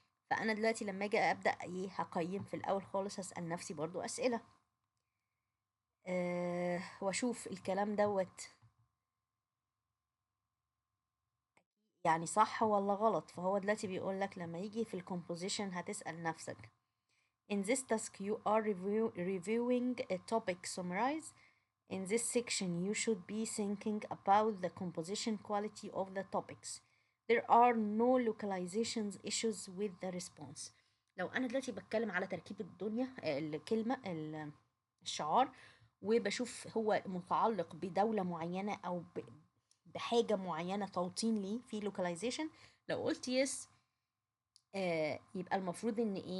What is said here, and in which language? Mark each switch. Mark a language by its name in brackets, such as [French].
[Arabic] فأنا دلوقتي لما أجي أبدأ هقيم في الأول خالص هسأل نفسي برضو أسئلة واشوف الكلام دوت يعني صح ولا غلط. فهو دلوقتي بيقول لك لما يجي في الكومبوزيشن هتسأل نفسك [English] in this task you are reviewing a topic summarize. In this section you should be thinking about the composition quality of the topics. There are no localizations issues with the response. [Arabic] لو أنا دلوقتي بتكلم على تركيب الدنيا الكلمة الشعار وبشوف هو متعلق بدولة معينة أو بحاجة معينة توطين ليه في localization، لو قلت yes يبقى المفروض ان